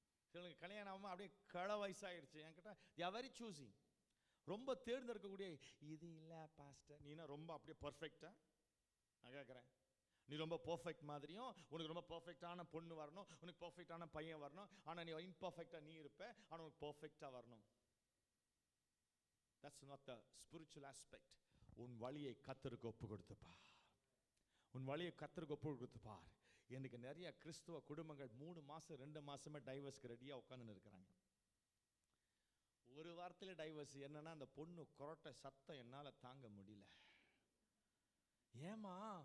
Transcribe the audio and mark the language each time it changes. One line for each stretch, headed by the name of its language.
Tamil: சிலருக்கு கல்யாணம் ஆகாம அப்படியே கள வயசாயிடுச்சு, என்கிட்ட
English: they are very choosy.
Tamil: ரொம்ப தேர்ந்தெடுக்கக்கூடிய, இது இல்லை பாஸ்டர் நீனா ரொம்ப அப்படியே பர்ஃபெக்டா. நான் கேட்குறேன், நீ ரொம்ப பர்ஃபெக்ட் மாதிரியும், உனக்கு ரொம்ப பர்ஃபெக்டான பொண்ணு வரணும், உனக்கு பர்ஃபெக்டான பையன் வரணும், ஆனால் நீ இம்பர்ஃபெக்டாக நீ இருப்ப, ஆனால் உனக்கு பர்ஃபெக்டாக வரணும்.
English: That's not the spiritual aspect.
Tamil: உன் வழியை கர்த்தருக்கு ஒப்பு கொடுத்துப்பார், உன் வழியை கர்த்தருக்கு ஒப்பு கொடுத்துப்பார். எனக்கு நிறைய கிறிஸ்துவ குடும்பங்கள் 3 மாசம் 2 மாசமே டைவர்ஸ்க்கு ரெடியாக உட்காந்துன்னு இருக்கிறாங்க. ஒரு வாரத்தில் டைவர்ஸ். என்னன்னா, அந்த பொண்ணு கொரட்டை சத்தம் என்னால் தாங்க முடியல. ஏமா?